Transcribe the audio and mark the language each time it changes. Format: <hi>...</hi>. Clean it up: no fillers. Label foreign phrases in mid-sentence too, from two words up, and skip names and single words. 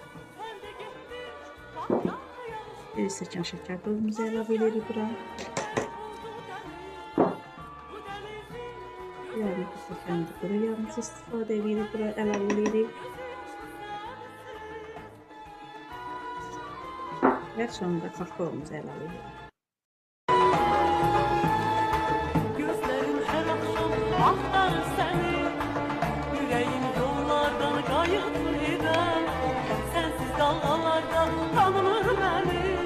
<az>1 stəkan şəkər tozumuzu əlavə edirik bura. Yarım stəkan quru yağımızı istifadə edirik bura, əlavə edirik. Və sonunda kakaomuzu əlavə edirik.</az> <tr>Gözlerim her akşam aktarır seni. Yüreğim yollardan kayıp gider. Sensiz dalgalarda tanımır beni.</tr>